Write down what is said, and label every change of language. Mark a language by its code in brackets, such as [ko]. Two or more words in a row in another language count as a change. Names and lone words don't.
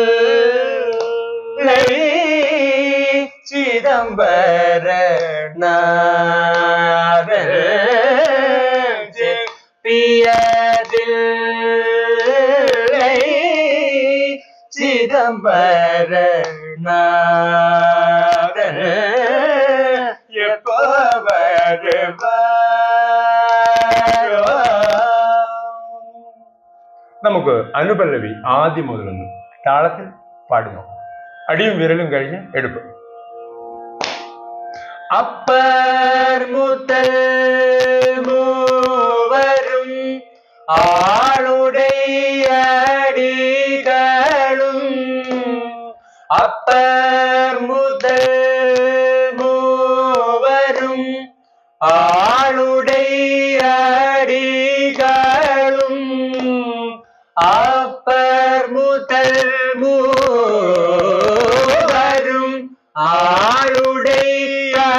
[ta] சிதம்பர நாதன் செப்பியத்தில் சிதம்பர நாதன் [ml] எப்போ നമുക്ക് അനുപല്ലവി ആദ്യം മുതലൊന്ന് താളത്തിൽ പാടുന്നു. അടിയും വിരലും കഴിഞ്ഞ് എടുക്കും. [ta] அப்பர் முதல் மூவரும் ஆளுடைய அடிகளும் அப்பர் முதல் மூவரும் ஆளுடைய அடிகளும் அப்பர் முதல் மூவரும் ஆளுடைய